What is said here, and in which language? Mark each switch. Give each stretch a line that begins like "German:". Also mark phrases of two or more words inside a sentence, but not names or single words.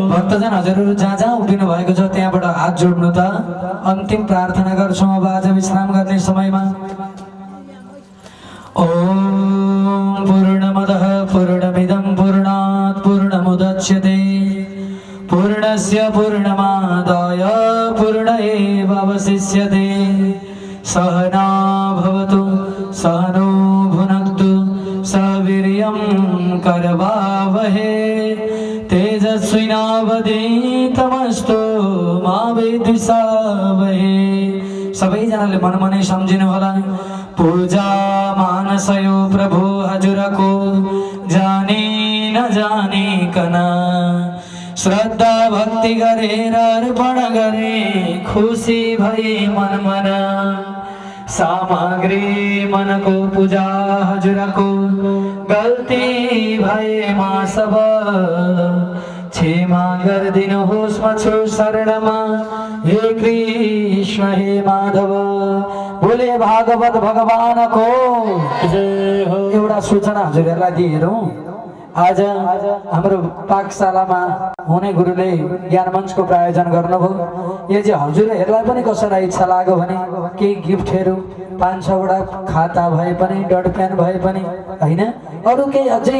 Nepali: भक्तजन हजुरहरू जहाँ जहाँ उभिनु भएको छ त्यहाँबाट हात जोड्नु त अन्तिम प्रार्थना गर्छौँ अब आज विश्राम गर्ने समयमा
Sanskrit: ओम पूर्णमदः पूर्णमिदं पूर्णात् पूर्णमुदच्यते पूर्णस्य पूर्णमादाय पूर्णमेवावशिष्यते सहना भवतु सहनो भुनक्तु सवीर्यं करवावहे तेजस्विनावधीतमस्तु मा विद्विषावहे
Nepali: सबैजनाले मनमनै सम्झिनु होला पूजा मानसयो प्रभु हजुरको जानी नजानिकन श्रद्धा भक्ति गरेर अर्पण गरे खुसी भई मन सामग्री मनको पूजा हजुरको गल्ती भए मा सब क्षमा गरिदिनुहोस् म छु शरणमा हे कृष्ण हे माधव बोले भागवत भगवानको जय हो। एउटा सूचना हजुरहरूलाई दिएरौँ आज हाम्रो पाठशालामा हुने गुरुले ज्ञान मञ्चको प्रायोजन गर्नुभयो यदि हजुरहरूलाई पनि कसैलाई इच्छा लाग्यो भने केही गिफ्टहरू 5-6वटा खाता भए पनि डट पेन भए पनि हैन अरू केही अझै